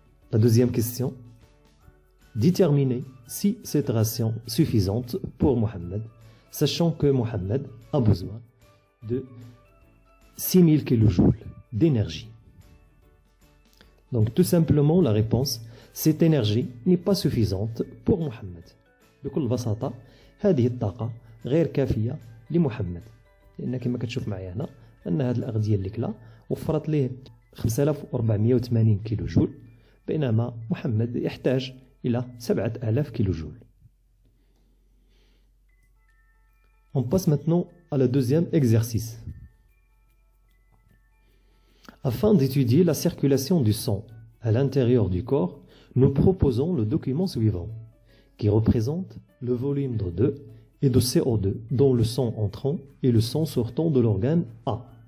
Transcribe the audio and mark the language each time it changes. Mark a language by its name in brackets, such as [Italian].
[French] La deuxième question, déterminer si cette ration est suffisante pour Mohamed, sachant que Mohamed a besoin de 6000 kJ d'énergie. Donc tout simplement la réponse, cette énergie n'est pas suffisante pour Mohamed. [Arabic] بكل بساطة هذه الطاقة غير كافية لمحمد، لأن كما كتشوف معايا هنا أن هذه الأغذية اللي كلا وفرت ليه 5480 كيلو جول، بينما محمد يحتاج إلى 7000 كيلو جول. [French] On passe maintenant à le deuxième exercice. Afin d'étudier la circulation du sang à l'intérieur du corps, nous proposons le document suivant, qui représente le volume d'O2 et de CO2 dans le sang entrant et le sang sortant de l'organe A.